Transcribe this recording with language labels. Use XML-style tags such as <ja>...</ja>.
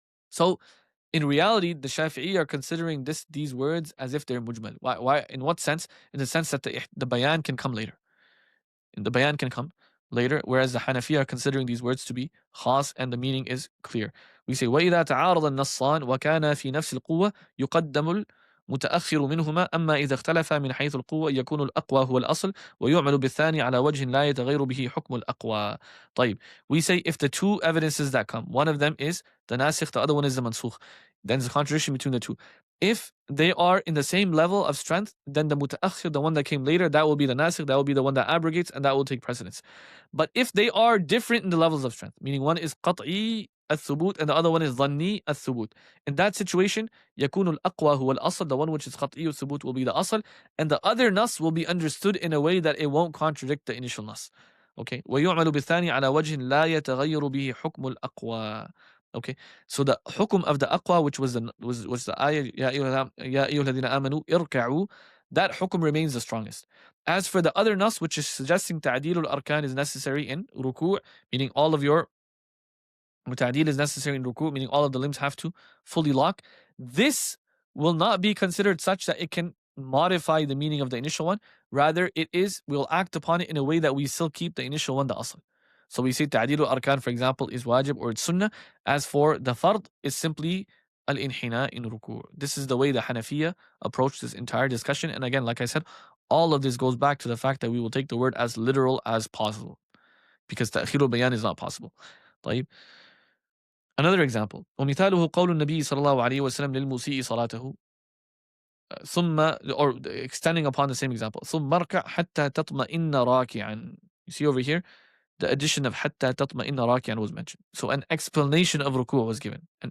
<en>So, in reality, the Shafi'i are considering these words as if they're mujmal. Why? In what sense? In the sense that the bayan can come later. The bayan can come later, whereas the Hanafi are considering these words to be khāṣṣ and the meaning is clear. We say,</en> <ar>وَإِذَا تَعَارَضَ النَّصَّانِ وَكَانَ فِي نَفْسِ الْقُوَّةِ يُقَدَّمُ متأخر منهما أما إذا اختلف من حيث القوة يكون الأقوى هو الأصل ويعمل بالثاني على وجه لا يتغير به حكم الأقوى.</ar> <en>طيب, we say if the two evidences that come, one of them is the Nasikh, the other one is the Mansukh, then there's a contradiction between the two. If they are in the same level of strength, then the mutaakhir, the one that came later, that will be the nasikh, that will be the one that abrogates, and that will take precedence. But if they are different in the levels of strength, meaning one is qat'i al-thubut and the other one is dhanni al-thubut, in that situation,</en> <ar>yakun al-aqwa huwa al-asl,</ar> <en>the one which is qat'i al-thubut will be the asl, and the other nas will be understood in a way that it won't contradict the initial nas.</en> <ar>Okay, ويعمل بالثاني على وجه لا يتغير به حكم الأقوى.</ar> <en>Okay, so the hukum of the aqwa, which was the ayah,</en> <ar>ya ayyuhalladhina amanu irka'u,</ar> <en>that hukum remains the strongest. As for the other nas, which is suggesting ta'dilul arkan is necessary in ruku', meaning all of your ta'dil is necessary in ruku', meaning all of the limbs have to fully lock, this will not be considered such that it can modify the meaning of the initial one. Rather, we'll act upon it in a way that we still keep the initial one, the asl. So we say ta'dilul arkan, for example, is wajib or it's sunnah. As for the fard, it's simply al-inhina in ruku'. This is the way the Hanafiya approach this entire discussion. And again, like I said, all of this goes back to the fact that we will take the word as literal as possible, because ta'khirul bayan is not possible.</en> <ar>طيب.</ar> <en>Another example,</en> <ar>ومثاله قول النبي صلى الله عليه وسلم للمسيء صلاته,</ar> <en>or extending upon the same example,</en> <ar>ثم اركع حتى تطمئن راكعا.</ar> <en>You see over here, the addition of</en> <ar>حتى تطمئن راكعا</ar> <en>was mentioned. So an explanation of ruku' was given.</en>